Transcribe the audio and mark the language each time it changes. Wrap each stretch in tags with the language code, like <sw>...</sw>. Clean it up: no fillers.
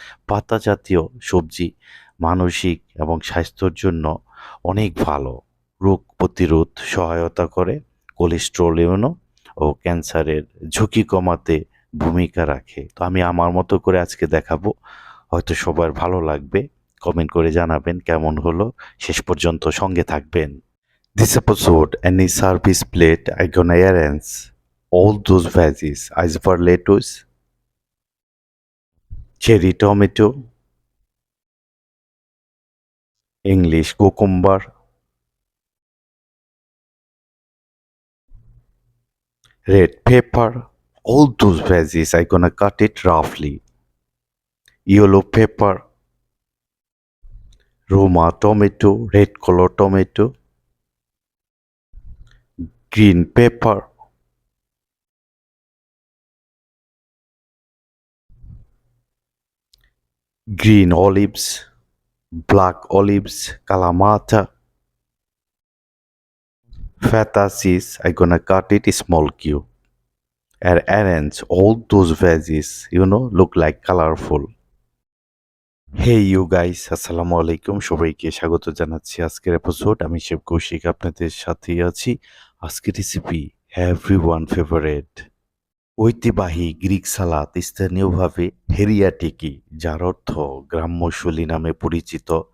<bn>পাতা জাতীয় সবজি মানসিক এবং স্বাস্থ্যের জন্য অনেক ভালো। রোগ প্রতিরোধ সহায়তা করে। কোলেস্ট্রল ও ক্যান্সারের ঝুঁকি কমাতে ভূমিকা রাখে। তো আমি আমার মতো করে আজকে দেখাবো, হয়তো সবার ভালো লাগবে। কমেন্ট করে জানাবেন কেমন হলো। শেষ পর্যন্ত সঙ্গে থাকবেন।</bn> <en>This episode, any service plate, I gonna arrange all those veggies. Iceberg lettuce, cherry tomato, English cucumber, red pepper. All those veggies, I gonna cut it roughly. Yellow pepper, Roma tomato, red color tomato, green pepper, green olives, black olives, kalamata, feta seeds. I gonna cut it small cube and arrange all those veggies, look like colorful. Hey you guys, আসসালামু আলাইকুম।</en> <bn>সবাইকে স্বাগত জানাচ্ছি আজকের episode. আমি chef Kaushik আপনাদের সাথেই আছি। আজকের রেসিপি</bn> <en>everyone favourite,</en> <bn>ঐতিহ্যবাহী গ্রিক সালাদ, স্থানীয়ভাবে হেরিয়াটিকি, যার অর্থ গ্রাম্যশৈলী নামে পরিচিত।</bn>